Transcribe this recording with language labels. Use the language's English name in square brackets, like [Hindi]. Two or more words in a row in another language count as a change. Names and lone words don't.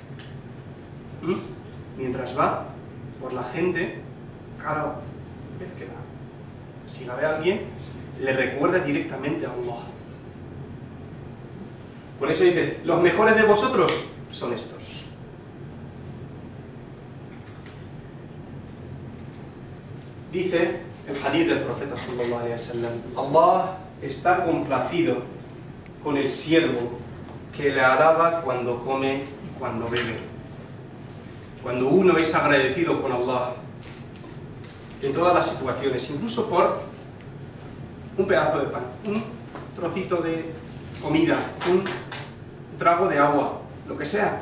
[Spanish] Mientras va por la gente, cada vez que si la ve a alguien, le recuerda directamente a Allah. Por eso dice, los mejores de vosotros son estos. Dice el hadith del profeta [Arabic] صلى الله عليه وسلم: [Spanish] Allah está complacido con el siervo que le alaba cuando come y cuando bebe. Cuando uno es agradecido con Allah en todas las situaciones, incluso por un pedazo de pan, un trocito de comida, un trago de agua, lo que sea.